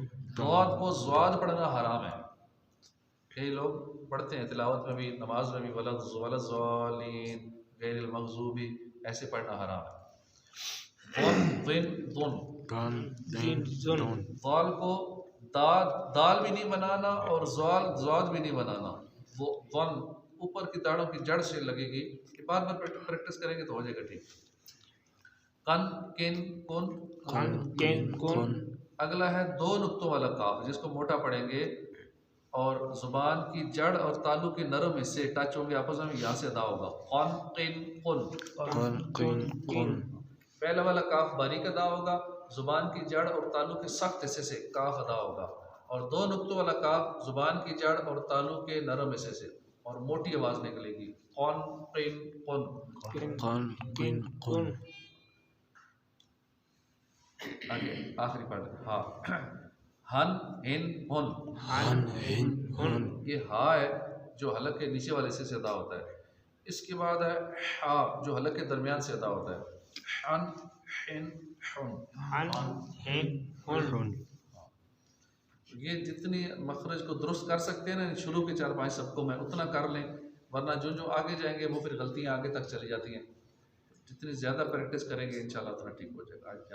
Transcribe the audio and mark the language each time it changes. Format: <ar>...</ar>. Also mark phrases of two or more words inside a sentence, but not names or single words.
<ur>ضاد کو زواد پڑھنا حرام ہے، کئی لوگ پڑھتے ہیں تلاوت میں بھی، نماز میں بھی،</ur> <ar>وَلَضَّالِّينَ غیر المغضوب،</ar> <ur>ایسے پڑھنا حرام ہے۔ ضن، ضن، ضن، دن، دین، دن۔ ضال کو دال بھی نہیں بنانا اور زواد بھی نہیں بنانا، وہ ضن اوپر کی داڑھوں کی جڑ سے لگے گی، کہ بار بار پریکٹس کریں گے تو ہو جائے گا ٹھیک۔ کن، کن، کن، کن، کین، کن۔ اگلا ہے 2 نقطوں والا کاف، جس کو موٹا پڑھیں گے، اور زبان کی جڑ اور تالو کے نرم حصے ٹچ ہوں گے آپس میں، یہاں سے ادا ہوگا، قن، قن، قن۔ کن، کین، کن۔ پہلا والا کاف باریک ادا ہوگا، زبان کی جڑ اور تالو کے سخت حصے سے کاف ادا ہوگا، اور 2 نقطوں والا کاف زبان کی جڑ اور تالو کے نرم حصے سے، اور موٹی آواز نکلے گی، قن، قن، قن۔ کن، کین، کن۔ آگے آخری پڑھ ہاں، ہن، ہن، ہن۔ ہن، ہن، ہن۔ یہ ہا ہے جو حلق کے نیچے والے حصے سے ادا ہوتا ہے، اس کے بعد ہے ہا جو حلق کے درمیان سے ادا ہوتا ہے، ہن، ہن، ہن، ہن، ہن، ہن۔ یہ جتنی مخرج کو درست کر سکتے ہیں نا شروع کے 4-5 سبقوں میں اتنا کر لیں، ورنہ جو جو آگے جائیں گے وہ پھر غلطیاں آگے تک چلی جاتی ہیں، جتنی زیادہ پریکٹس کریں گے انشاءاللہ اتنا ٹھیک ہو جائے گا۔</ur>